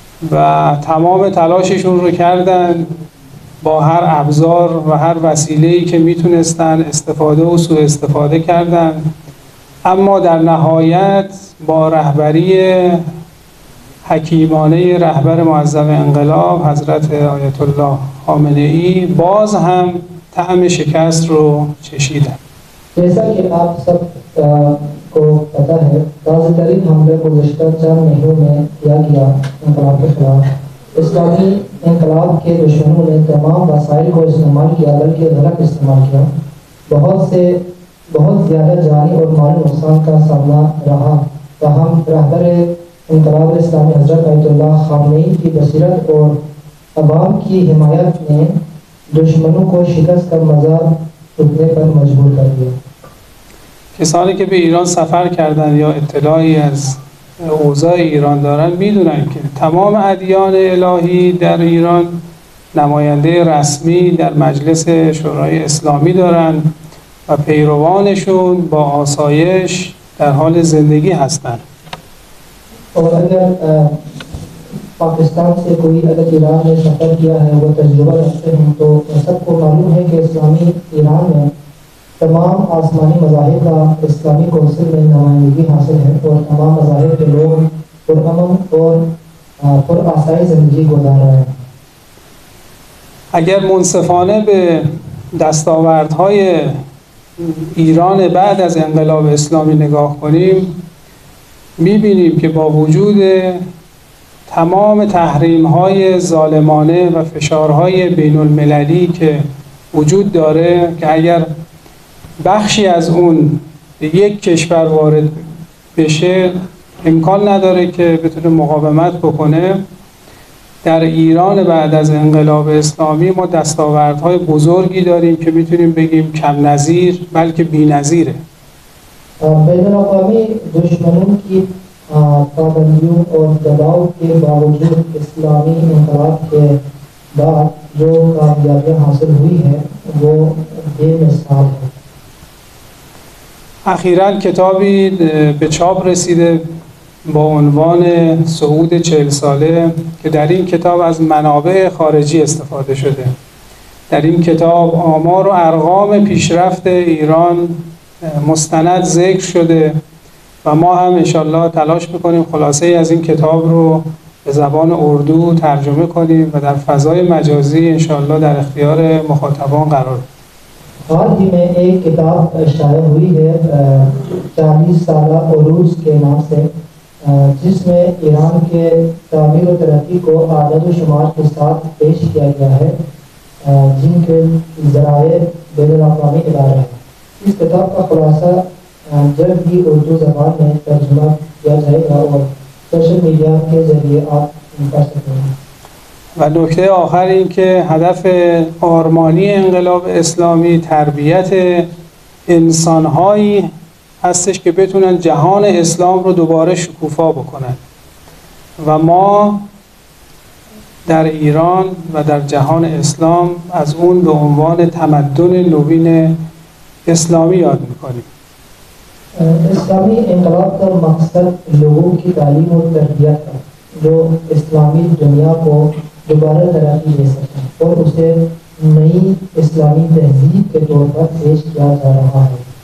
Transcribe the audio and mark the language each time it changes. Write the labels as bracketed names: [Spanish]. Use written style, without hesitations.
[Persian] و تمام تلاششون رو کردن با هر ابزار و هر وسیله‌ای که میتونستن استفاده و سوء استفاده کردن، اما در نهایت با رهبری حکیمانه رهبر معظم انقلاب حضرت آیت الله خامنه‌ای باز هم طعم شکست رو چشیدن. [Urdu] جیسا کہ آپ سب کو پتہ ہے تازہ ترین حملے گزشتہ چند مہینوں میں کیا گیا انقلاب کے خلاف. اسلامی انقلاب کے دشمنوں نے تمام وسائل کو استعمال کیا بلکہ غلط استعمال کیا. بہت سے بہت زیادہ جانی اور مالی نقصان کا سامنا رہا، تاہم رہبر انقلاب اسلامی حضرت آیت اللہ خامنئی کی بصیرت اور عوام کی حمایت نے دشمنوں کو شکست کا مزہ چکنے پر مجبور کر دیا. [Persian] کسانی که به ایران سفر کردن یا اطلاعی از اوضاع ایران دارن میدونن که تمام ادیان الهی در ایران نماینده رسمی در مجلس شورای اسلامی دارن و پیروانشون با آسایش در حال زندگی هستند. [Urdu] اور اگر پاکستان سے کوئی اگر ایران میں سفر کیا ہے وہ تجربہ رکھتے ہیں تو سب کو معلوم ہے کہ اسلامی ایران میں تمام آسمانی مذاہب کا اسلامی کونسل میں نمائندگی حاصل ہے اور تمام مذاہب کے لوگ پرامن اور پرآسائی زندگی گزار رہے ہیں. [Persian] اگر منصفانه به دستاوردهای ایران بعد از انقلاب اسلامی نگاه کنیم می‌بینیم که با وجود تمام تحریم‌های ظالمانه و فشارهای بین‌المللی که وجود داره که اگر بخشی از اون به یک کشور وارد بشه امکان نداره که بتونه مقاومت بکنه، در ایران بعد از انقلاب اسلامی ما دستاوردهای بزرگی داریم که میتونیم بگیم کم نظیر بلکه بی‌نظیره. [Urdu] بین الاقوامی دشمنوں کی پابندیوں اور دباؤ کے باوجود اسلامی انقلاب کے بعد جو کامیابیاں حاصل ہوئی ہیں وہ بے مثال ہے. [Persian] اخیراً کتابی به چاپ رسیده با عنوان صعود 40 ساله که در این کتاب از منابع خارجی استفاده شده. در این کتاب آمار و ارقام پیشرفت ایران مستند ذکر شده و ما هم انشالله تلاش میکنیم خلاصه از این کتاب رو به زبان اردو ترجمه کنیم و در فضای مجازی انشالله در اختیار مخاطبان قرار بدیم. [Urdu] حال ہی میں ایک کتاب شائع ہوئی ہے 40 سالہ عروج کے نام سے، جس میں ایران کے تعمیر و ترقی کو اعداد و شمار کے ساتھ پیش کیا گیا ہے جن کے ذرائع بین الاقوامی ادارے ہیں. اس کتاب کا خلاصہ جلد ہی اردو زبان میں ترجمہ کیا جائے گا اور سوشل میڈیا کے ذریعے آپ پڑھ سکتے ہیں. [Persian] و نکته آخر این که هدف آرمانی انقلاب اسلامی تربیت انسان‌هایی هستش که بتونن جهان اسلام رو دوباره شکوفا بکنن و ما در ایران و در جهان اسلام از اون به عنوان تمدن نوین اسلامی یاد میکنیم. [Urdu] اسلامی انقلاب کا مقصد لوگوں کی تعلیم و تربیت ہے جو اسلامی دنیا کو دوبارہ ترقی دے سکیں اور اسے نئی اسلامی تہذیب کے طور پر پیش کیا جا رہا ہے.